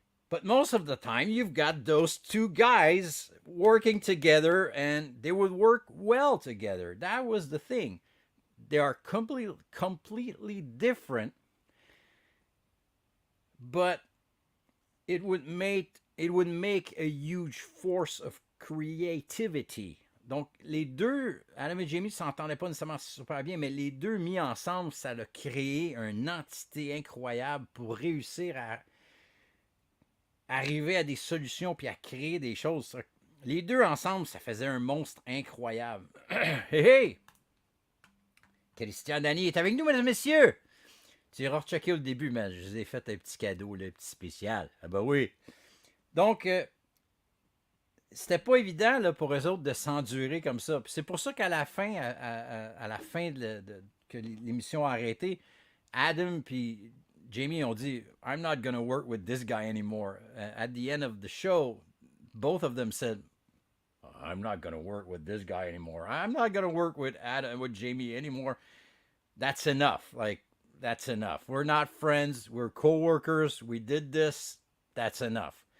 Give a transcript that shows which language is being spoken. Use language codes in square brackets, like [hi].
[en] But most of the time, you've got those 2 guys working together, and they would work well together. That was the thing. They are completely different, but it would make a huge force of creativity. [fr] Donc, les deux, Adam et Jamie ne s'entendaient pas nécessairement super bien, mais les deux mis ensemble, ça a créé une entité incroyable pour réussir à arriver à des solutions puis à créer des choses. Les deux ensemble, ça faisait un monstre incroyable. Hey! Christian Dany est avec nous, mesdames et messieurs! Tu iras rechecker au début, mais je vous ai fait un petit cadeau, un petit spécial. Ah ben oui! Donc, c'était pas évident là, pour eux autres de s'endurer comme ça. Puis c'est pour ça qu'à la fin, à la fin que l'émission a arrêté, Adam puis Jamie ont dit [en] I'm not gonna work with this guy anymore. At the end of the show, both of them said I'm not gonna work with this guy anymore. I'm not gonna work with Jamie anymore. That's enough. Like, that's enough. We're not friends. We're co-workers. We did this. That's enough.